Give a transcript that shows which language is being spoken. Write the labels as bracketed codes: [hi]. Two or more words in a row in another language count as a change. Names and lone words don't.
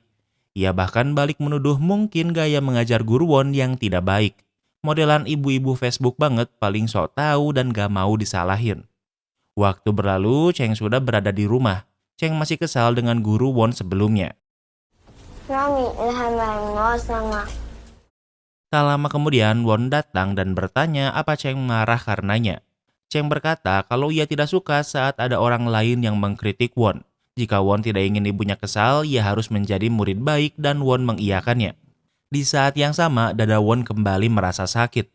[id] Ia bahkan balik menuduh mungkin gaya mengajar guru Won yang tidak baik. Modelan ibu-ibu Facebook banget, paling sok tahu dan gak mau disalahin. Waktu berlalu, Cheng sudah berada di rumah. Cheng masih kesal dengan guru Won sebelumnya. [yue] Mami, 你係咪唔開心啊？ [id] Tak lama kemudian, Won datang dan bertanya apa Cheng marah karenanya. Cheng berkata kalau ia tidak suka saat ada orang lain yang mengkritik Won. Jika Won tidak ingin ibunya kesal, ia harus menjadi murid baik dan Won mengiyakannya. Di saat yang sama, dada Won kembali merasa sakit.